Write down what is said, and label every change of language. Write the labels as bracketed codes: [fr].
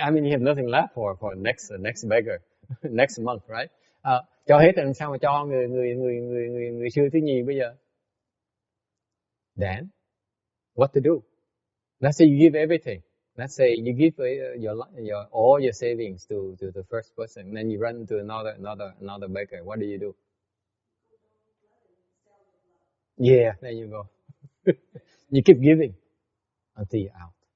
[en] I mean, you have nothing left for next beggar, next month, right? [vi] Cho hết làm sao mà cho người sư thứ nhì bây giờ? [en] Then, what to do? Let's say you give everything. Let's say you give all your savings to the first person, and then you run to another beggar. What do you do? Yeah, there you go. You keep giving until you're out.